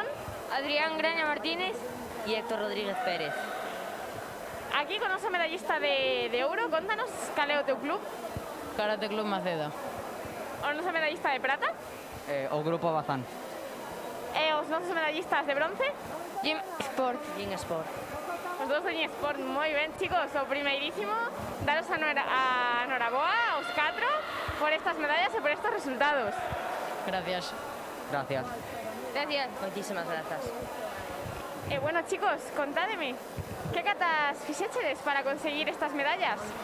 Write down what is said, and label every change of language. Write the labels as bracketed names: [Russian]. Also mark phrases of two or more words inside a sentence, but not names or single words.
[Galician] Adrián Graña Martínez Y Héctor Rodríguez Pérez. aquí con noso medallista de ouro. Contanos cal é o teu club. Karate Club Maceda. O noso medallista de prata. O Grupo Bazán. E os nosos medallistas de bronce. Gym Sport. Gym Sport. Os dos de Gym Sport, moi ben, chicos. O primeirísimo, daros a noraboa aos 4 por estas medallas e por estos resultados. [Spanish] Gracias. Gracias. Gracias. Muchísimas gracias. [Galician] E bueno, chicos, contádeme, que catas fixéchedes para conseguir estas medallas?